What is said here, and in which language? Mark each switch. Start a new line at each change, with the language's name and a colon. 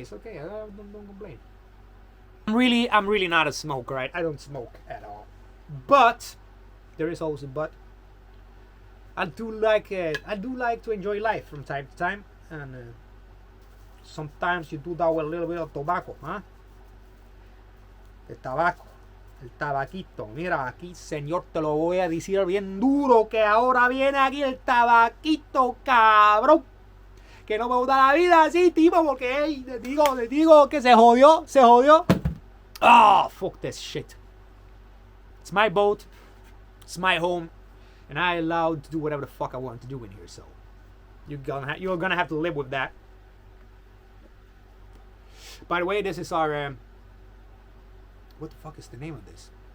English: It's okay. I don't complain. I'm really not a smoker. Right? I don't smoke at all. But there is always a but. I do like to enjoy life from time to time, and sometimes you do that with a little bit of tobacco, huh?
Spanish: El tabaquito. Mira, aquí, señor, te lo voy a decir bien duro, que ahora viene aquí el tabaquito, cabrón. Que no me gusta la vida así, tipo, porque, hey, te digo que se jodió.
English: Oh, fuck this shit. It's my boat, it's my home, and I'm allowed to do whatever the fuck I want to do in here, so You're gonna have to live with that. By the way, this is our what the fuck is the name of this?